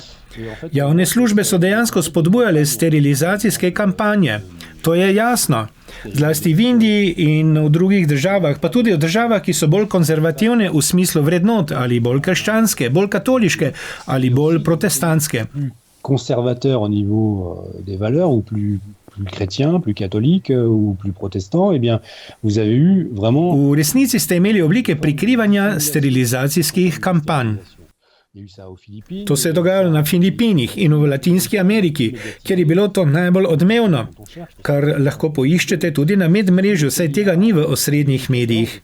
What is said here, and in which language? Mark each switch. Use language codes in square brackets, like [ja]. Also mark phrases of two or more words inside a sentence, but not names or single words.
[sl] Javne službe so dejansko spodbujale sterilizacijske kampanje. To je jasno. Zlasti v Indiji in v drugih državah, pa tudi v državah, ki so bolj konzervativne v smislu vrednot, ali bolj krščanske, bolj katoliške ali bolj protestantske. [fr] Conservateur au niveau des valeurs ou plus chrétien, plus catholique ou plus protestant, eh bien, vous avez eu vraiment... [sl] V resnici ste imeli oblike prikrivanja sterilizacijskih kampanj. To se je dogajalo na Filipinih in v Latinski Ameriki, kjer je bilo to najbolj odmevno, kar lahko poiščete tudi na medmrežju, saj tega ni v osrednjih medijih.